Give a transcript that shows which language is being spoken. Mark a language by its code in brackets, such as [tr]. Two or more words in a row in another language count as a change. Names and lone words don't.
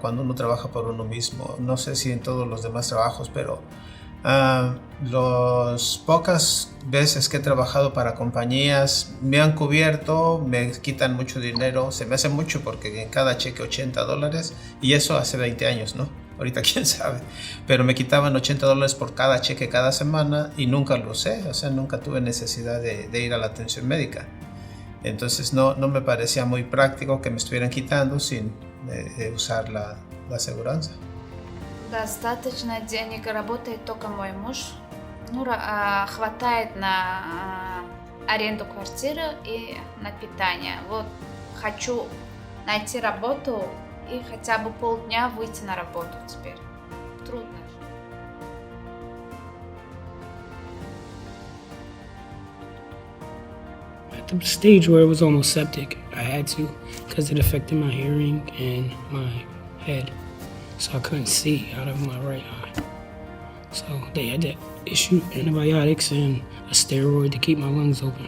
[es] Cuando uno trabaja por uno mismo. No sé si en todos los demás trabajos, pero las pocas veces que he trabajado para compañías me han cubierto, me quitan mucho dinero, se me hace mucho porque en cada cheque $80 y eso hace 20 años, ¿no? Ahorita quién sabe, pero me quitaban $80 por cada cheque cada semana y nunca lo usé, o sea, nunca tuve necesidad de ir a la atención médica. Entonces no me parecía muy práctico que me estuvieran quitando sin usar la aseguranza. [ru] Достаточно денег, работает только мой муж. Ну, хватает на аренду квартиры и на питание. Вот хочу найти работу и хотя бы полдня выйти на работу теперь. Трудно. [en] At the stage where it was almost septic, I had to because it affected my hearing and my head. So I couldn't see out of my right eye. So they had to issue antibiotics and a steroid to keep my lungs open.